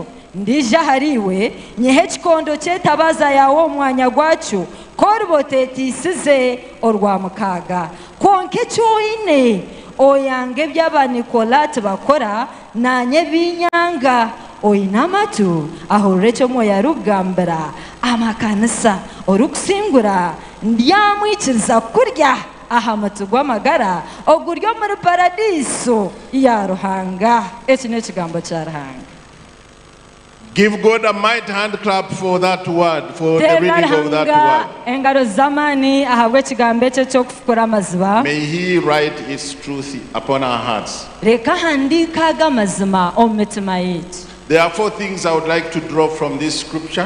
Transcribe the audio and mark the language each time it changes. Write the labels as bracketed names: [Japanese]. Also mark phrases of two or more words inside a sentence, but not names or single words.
[Tooro] ndija hariwe nyehe ekikondo ky'etabaza yawe omwanya gwakyo koriba oteetiisize orwa mukaaga konka ekyoine oyanga eby'abanikolati bakora nanye binyanga oyina amatu ahurire ekyo Mwoyo arikugambira amakanisa orikusingura ndyamwikiriza kurya aha muti gw'amagara oguri omuri paradiiso ya Ruhanga. Eki n'ekigambo kya Ruhanga. [English] Give God a mighty hand clap for that word, for the reading of that word. May He write His truth upon our hearts. There are 4 things I would like to draw from this scripture.